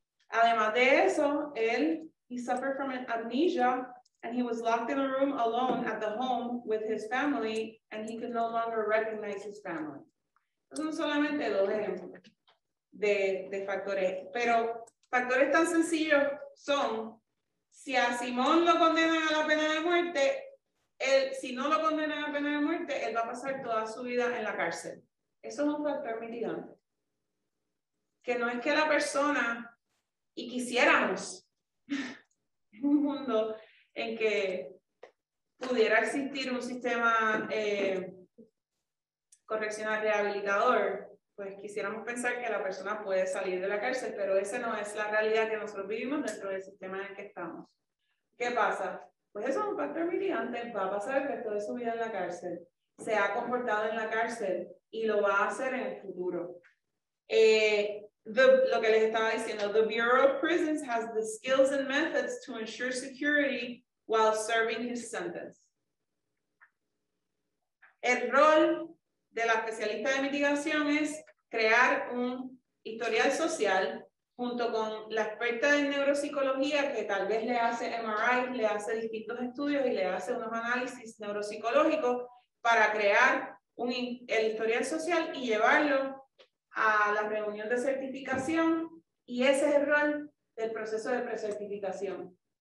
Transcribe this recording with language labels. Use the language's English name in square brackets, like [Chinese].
[Spanish] Además de eso, [English] he suffered from amnesia, and he was locked in a room alone at the home with his family, and he could no longer recognize his family. [Spanish] Son solamente 2 ejemplos de factores, pero factores tan sencillos son, si a Simón lo condenan a la pena de muerte, si no lo condenan a la pena de muerte, él va a pasar toda su vida en la cárcel. Eso es un factor mitigante. Que no es que la persona, y quisiéramos en un mundo en que pudiera existir un sistema correccional rehabilitador, pues quisiéramos pensar que la persona puede salir de la cárcel, pero esa no es la realidad que nosotros vivimos dentro del sistema en el que estamos. ¿Qué pasa? Pues eso es un factor mitigante, va a pasar el resto de su vida en la cárcel, se ha comportado en la cárcel y lo va a hacer en el futuro. Lo que les estaba diciendo, [English] the Bureau of Prisons has the skills and methods to ensure security while serving his sentence. [Spanish] El rol de la especialista de mitigación es crear un historial social junto con la experta en neuropsicología que tal vez le hace MRI, le hace distintos estudios y le hace unos análisis neuropsicológicos para crear el historial social y llevarlo a la reunión de certificación, y ese es el rol del proceso de precertificación.